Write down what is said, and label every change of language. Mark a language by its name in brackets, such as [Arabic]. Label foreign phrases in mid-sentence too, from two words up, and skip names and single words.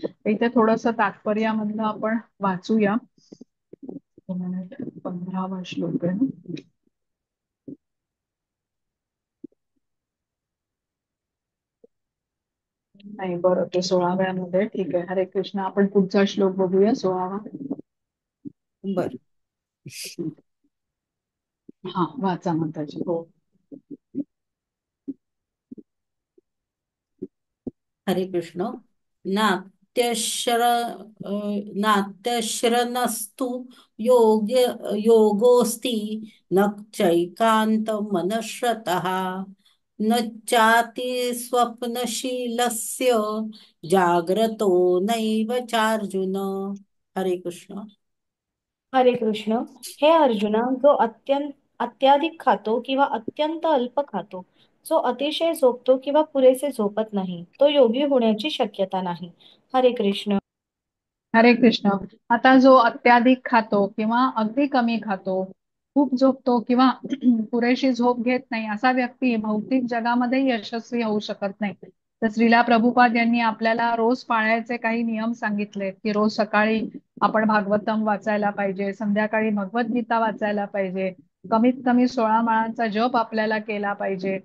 [Marathi] इथे थोडस तात्पर्यामधलं आपण वाचूया. 15वा श्लोक आहे ना. नाही, बरं, ते 16व्यामध्ये ठीक आहे. हरे कृष्ण. आपण पुढचा श्लोक बघूया, 16वा. बर. हा, वाचा माताजी. हो. हरे कृष्ण. [Sanskrit] ना नात्यश्रनस्तु योगोऽस्ति न चैकान्तमनश्रतः न चाति स्वप्नशीलस्य जाग्रतो नैव चार्जुन. [Marathi] हरे कृष्ण. हरे कृष्ण. हे अर्जुना, जो अत्याधिक खातो किंवा अत्यंत अल्प खातो, जो अतिशय झोपतो किंवा पुरेसे झोपत नाही, तो योगी होण्याची शक्यता नाही. हरे कृष्ण. हरे कृष्ण. आता जो अत्याधिक खातो किंवा अगदी कमी खातो, खूप झोपतो किंवा पुरेशी झोप घेत नाही, असा व्यक्ती भौतिक जगामध्ये यशस्वी होऊ शकत नाही. तर श्रीला प्रभुपाद यांनी आपल्याला रोज पाळायचे काही नियम सांगितले, की रोज सकाळी आपण भागवतम वाचायला पाहिजे, संध्याकाळी भगवद्गीता वाचायला पाहिजे, कमीत कमी 16 माळांचा जप आपल्याला केला पाहिजे.